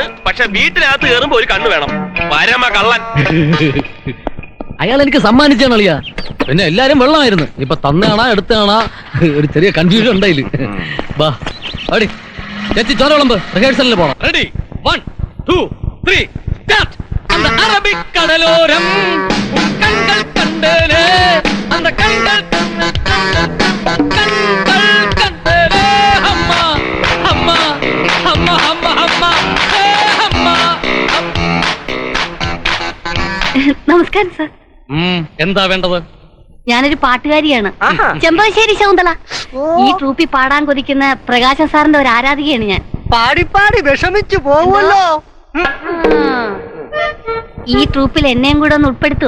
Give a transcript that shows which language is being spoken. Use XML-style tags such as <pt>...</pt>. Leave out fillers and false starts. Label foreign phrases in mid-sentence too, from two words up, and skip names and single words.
<ml>പക്ഷെ വീട്ടിനകത്ത് കയറുമ്പോ ഒരു കണ്ണ് വേണം. പരമ കള്ളൻ. അയാൾ എനിക്ക് സമ്മാനിച്ചാണ് അളിയാ. പിന്നെ എല്ലാരും വെള്ളമായിരുന്നു. ഇപ്പൊ തന്നാണാ എടുത്താണാ ഒരു ചെറിയ കൺഫ്യൂഷൻ ഉണ്ടായില്ല. വാ അടി ചേച്ചി ചോര വിളമ്പ്. റിഹേഴ്സലിൽ പോണം. റെഡി 1 2 3 സ്റ്റാർട്ട്.</ml> <ta>அந்த அரபிக்கடலோரம் கண்கள் கண்டலே அந்த கண்கள் கண்டலே அம்மா அம்மா அம்மா அம்மா அம்மா அம்மா.</ta> <ml>നമസ്കാരം സർ. എന്താ വേണ്ടത്? ഞാനൊരു പാട്ടുകാരിയാണ്, ചെമ്പകശ്ശേരി ശകുന്തള. ഈ ട്രൂപ്പിൽ പാടാൻ കൊതിക്കുന്ന പ്രകാശൻ സാറിന്റെ ഒരു ആരാധികയാണ് ഞാൻ. പാടി പാടി വിഷമിച്ചു പോവുമല്ലോ. ഈ ട്രൂപ്പിൽ എന്നെയും കൂടെ ഒന്ന് ഉൾപ്പെടുത്തൂ.</ml>